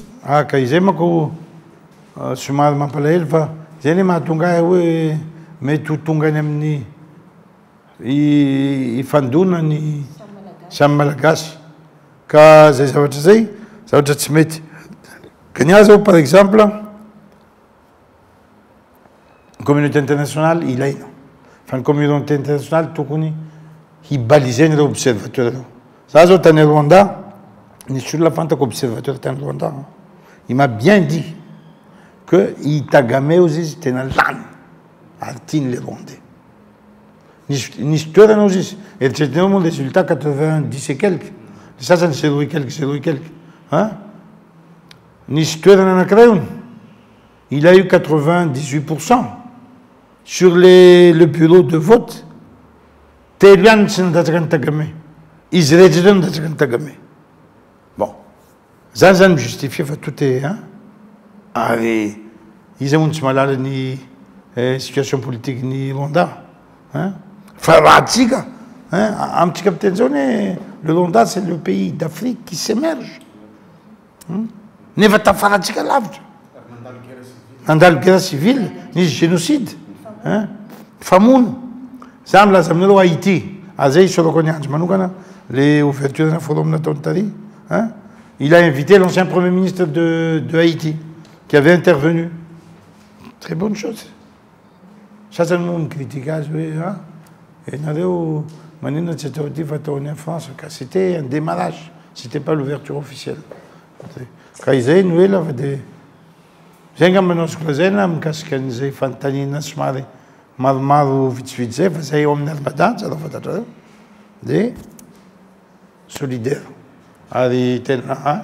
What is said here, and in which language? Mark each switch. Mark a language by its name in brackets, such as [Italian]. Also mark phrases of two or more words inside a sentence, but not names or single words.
[Malagasy] ka izay manko somary mampalahelo fa zay ny mahatonga hoe mety ho tonga any amin'ny ifandonany samy malagasy ka zay zavatra zay zavatra tsy mety Kenya zao [French] par exemple communauté internationale [Malagasy] ilaina fa ny [French] communauté internationale [Malagasy] tokony hibaliser reo observateur reo za zao tany Rwanda nisy olona fantako observateur tany Rwanda [French] il m'a bien dit que [Malagasy] Kagame izy tena lany ary tiany le Rwandais nisy toerana ozy izy eritreretinao moa résultat 90 [French] et quelques [Malagasy] sasany 0 [French] et quelques [Malagasy] nisy toerana anankiray ony [French] il a eu 98% sur le bureau de vote [Malagasy] telo ihany tsy nandatraka ny Kagame izy rehetra ireo nandatraka ny Kagame bon zany mijustifie fa [French] tout est [Malagasy] ary izy moa tsy malala ny [French] situation politique [Malagasy] ny Rwanda fa raha tsika amitsika miteny zao ny [French] le Rwanda c'est le pays d'Afrique qui s'émerge [Malagasy] nefa tafaratsika lavitra nandalo [French] guerre civile [Malagasy] nisy génocide famono za milaza aminareo Haïti azay isorako any andro manokana [French] le ouverture [Malagasy] na forum nataony tary [French] il a invité l'ancien premier ministre de Haïti qui avait intervenu très bonne chose [Malagasy] sasany moa micritique azy hoe nareo manina tsy atao ty fa ataony [French] en France [Malagasy] ka [French] c'était un démarrage c'était pas l'ouverture officielle [Malagasy] ka izay no ela fa de zay ngamba azoko lazaina mikasika an'izay fanontaniana somary maromaro vitsivitsy zay fa zay eo amin'ny Armada tsara fantatra reo de solidaire ary tena